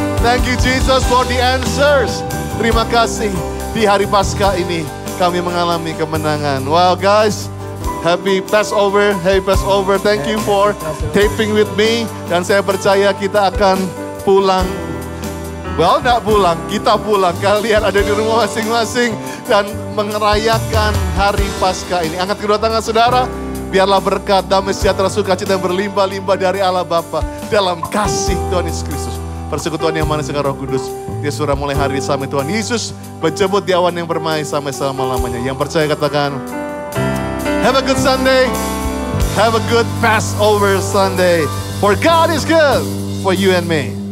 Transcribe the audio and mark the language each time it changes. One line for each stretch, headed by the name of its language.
English: Thank you Jesus for the answers.
Indonesian: Terima kasih. Di hari Paskah ini kami mengalami kemenangan.
English: Wow guys, happy Passover. Happy Passover. Thank you for taping with me.
Indonesian: Dan saya percaya kita akan pulang. Well, tidak pulang, kita pulang. Kalian ada di rumah masing-masing dan merayakan hari Paskah ini. Angkat kedua tangan saudara. Biarlah berkat, damai, sejahtera, sukacita yang berlimpah-limpah dari Allah Bapa dalam kasih Tuhan Yesus Kristus. Persekutuan yang manis dengan Roh Kudus. Dia sudah mulai hari sampai Tuhan Yesus menjemput di awan yang bermain sampai selama-lamanya. Yang percaya katakan,
English: have a good Sunday. Have a good Passover Sunday. For God is good for you and me.